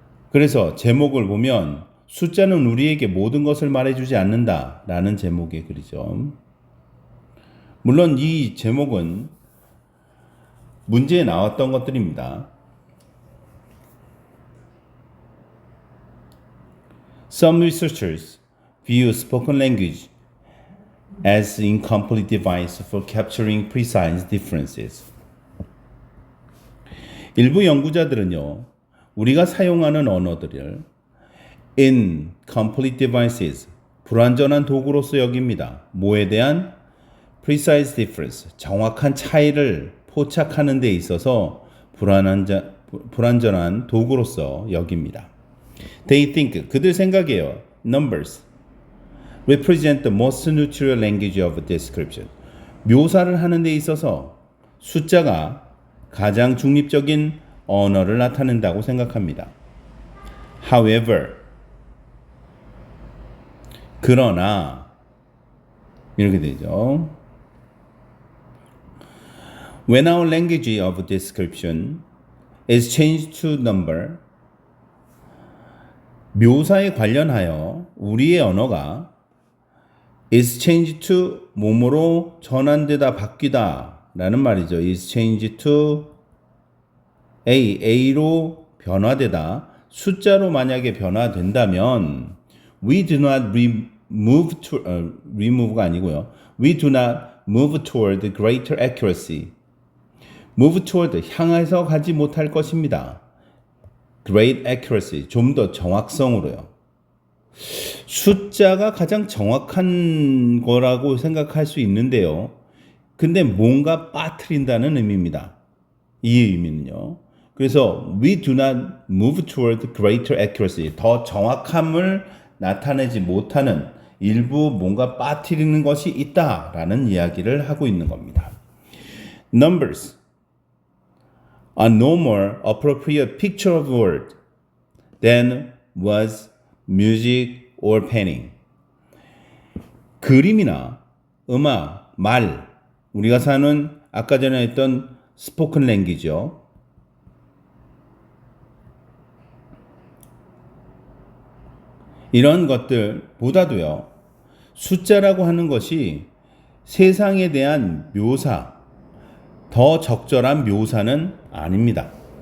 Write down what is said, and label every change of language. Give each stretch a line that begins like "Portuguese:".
Korean: 그래서 제목을 보면 숫자는 우리에게 모든 것을 말해주지 않는다 라는 제목의 글이죠. 물론 이 제목은 문제에 나왔던 것들입니다.
English: Some researchers view spoken language as an incomplete device for capturing precise differences.
Korean: 일부 연구자들은요, 우리가 사용하는 언어들을
English: incomplete devices,
Korean: 불완전한 도구로서 여깁니다. 뭐에 대한?
English: precise difference,
Korean: 정확한 차이를 포착하는 데 있어서 불완전한 도구로서 여깁니다.
English: They think,
Korean: 그들 생각이에요.
English: Numbers represent the most neutral language of description.
Korean: 묘사를 하는 데 있어서 숫자가 가장 중립적인 언어를 나타낸다고 생각합니다.
English: However,
Korean: 그러나 이렇게 되죠.
English: When our language of description is changed to number,
Korean: 묘사에 관련하여 우리의 언어가
English: is changed to
Korean: 뭐뭐로 전환되다 바뀌다 라는 말이죠.
English: is changed to
Korean: A로 변화되다, 숫자로 만약에 변화된다면
English: we do not remove가 아니고요. We do not move toward greater accuracy. move toward,
Korean: 향해서 가지 못할 것입니다.
English: great accuracy,
Korean: 좀 더 정확성으로요. 숫자가 가장 정확한 거라고 생각할 수 있는데요. 근데 뭔가 빠뜨린다는 의미입니다. 이 의미는요. 그래서
English: we do not move toward greater accuracy,
Korean: 더 정확함을 나타내지 못하는 일부 뭔가 빠뜨리는 것이 있다라는 이야기를 하고 있는 겁니다.
English: Numbers are no more appropriate picture of word than was music or painting.
Korean: 그림이나 음악, 말, 우리가 사는 아까 전에 했던 스포큰 랭귀지요. 이런 것들보다도요, 숫자라고 하는 것이 세상에 대한 묘사, 더 적절한 묘사는 아닙니다.